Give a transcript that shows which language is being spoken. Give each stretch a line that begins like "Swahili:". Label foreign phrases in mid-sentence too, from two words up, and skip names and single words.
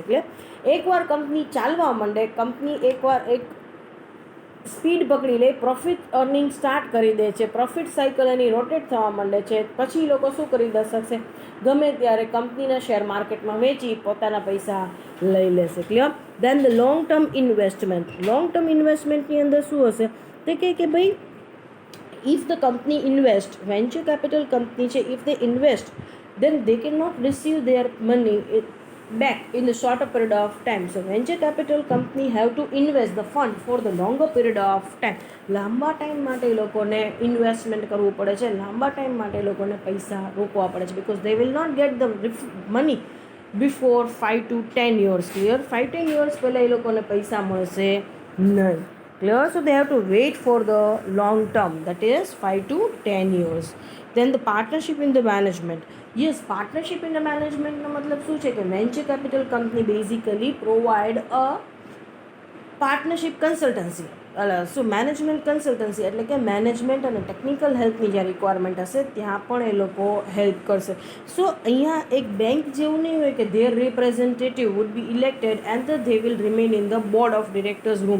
Gujarati: એટલે એકવાર કંપની ચાલવા માંડે, કંપની એકવાર એક સ્પીડ પકડી લે,
English: profit earning start
Gujarati: કરી દે છે,
English: profit cycle
Gujarati: એની રોટેટ થવા માંડે છે, પછી લોકો શું કરી શકશે? ગમે ત્યારે કંપનીના શેર માર્કેટમાં વેચી પોતાના પૈસા લઈ લેશે.
English: Clear? Then the long term investment. long term
Gujarati: ઇન્વેસ્ટમેન્ટની અંદર શું હશે? તે કે ભાઈ
English: if the company invest, venture capital company છે, if they invest then they cannot receive their money back in the shorter period of time. So venture capital company have to invest the fund for the longer period of time.
Gujarati: લાંબા ટાઈમ માટે લોકોને ઇન્વેસ્ટમેન્ટ કરવું પડે છે, લાંબા ટાઈમ માટે લોકોને પૈસા રોકવા પડે છે,
English: because they will not get the money before 5 to 10 years. Clear?
Gujarati: 5-10 years પહેલાં એ લોકોને પૈસા મળશે નહીં.
English: Clear? So they have to wait for the long term, that is 5 to 10 years. Then the partnership in the management. Yes, partnership in the management
Gujarati: નો મતલબ શું છે કે
English: venture capital company basically provide a partnership consultancy.
Gujarati: શું
English: management consultancy
Gujarati: એટલે કે મેનેજમેન્ટ અને
English: technical helpની
Gujarati: જ્યાં રિક્વાયરમેન્ટ હશે ત્યાં પણ એ લોકો હેલ્પ કરશે. સો અહીંયા એક બેંક જેવું નહીં હોય કે
English: their representative would be elected and they will remain in the board of directors room.